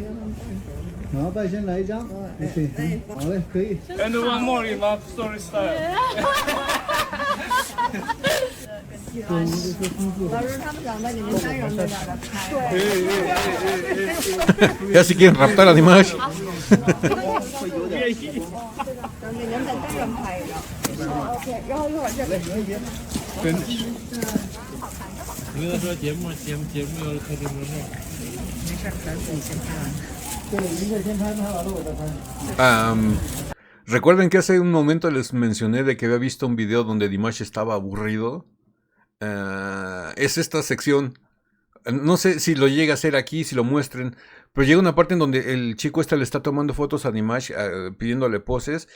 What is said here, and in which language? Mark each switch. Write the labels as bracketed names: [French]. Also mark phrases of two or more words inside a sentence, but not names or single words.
[Chinese] 好，拜先来一张。OK， 好嘞，可以。 [English] And one more in love story style. [Chinese] 老师他们想在你们单人那边的拍。 [Spanish] Ya si quieren raptar a Dimash. [Chinese] 让你们在单人拍一张。OK， 然后一会儿这边。你跟他说节目要开直播是。 [Spanish] Recuerden que hace un momento les mencioné de que había visto un video donde Dimash estaba aburrido. Es esta sección. No sé si lo llega a hacer aquí, si lo muestren. Pero llega una parte en donde el chico le está tomando fotos a Dimash, pidiéndole poses.